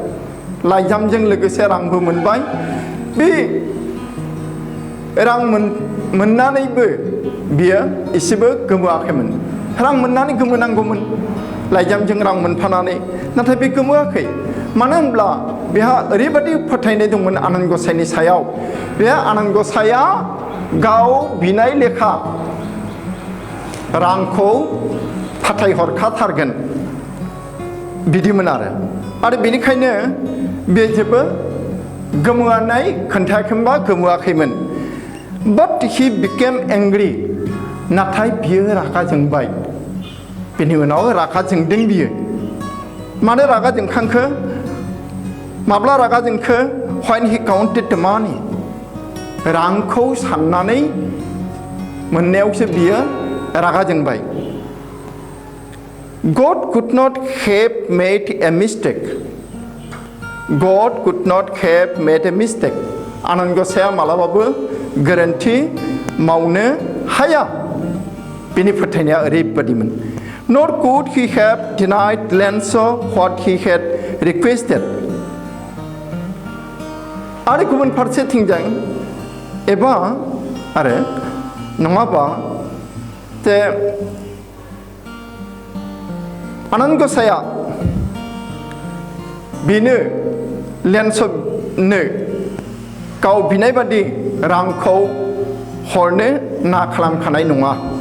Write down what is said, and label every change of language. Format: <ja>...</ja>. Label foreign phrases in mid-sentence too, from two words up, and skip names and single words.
<brx>बे रां मोननानैबो बियो एसेबो गोमोआखैमोन रां मोननानै गोमोनांगौमोन लाइजामजों रां मोनफानानै नाथाय बे गोमोआखै मानो होनब्ला बेहा ओरैबादि फोथायनाय दंमोन आनान गसाइनि सायाव बे आनान गसाइया गाव बिनाय लेखा रांखौ फाथायहरखाथारगोन बिदिमोन आरो बेनिखायनो बे जेबो गोमोआनाय खोन्थायाखैमोनबा गोमोआखैमोन</brx> <en>but he became angry</en> <brx>नाथाय बियो रागा जोंबाय बेनि उनाव रागा जोंदों बियो मानो रागा जोंखांखो माब्ला रागा जोंखो</brx> <en>when he counted the money</en> <brx>रांखौ साननानै मोननायावसो बियो रागा जोंबाय</brx> <en>God could not have made a mistake God could not have made a mistake</en> <brx>आनान गसाइया मालाबाबो गोरोन्थि मावनो हाया बेनि फोथायनाया ओरैबादिमोन</brx> <en>Nor could he have denied Lanza what he had requested</en> <brx>आरो गुबुन फारसेथिंजाय एबा आरो नङाबा जे आनान गसाइया बेनो लेन्सनो गाव बिनाय बादि रांखौ हरनो ना खालामखानाय नङा</brx>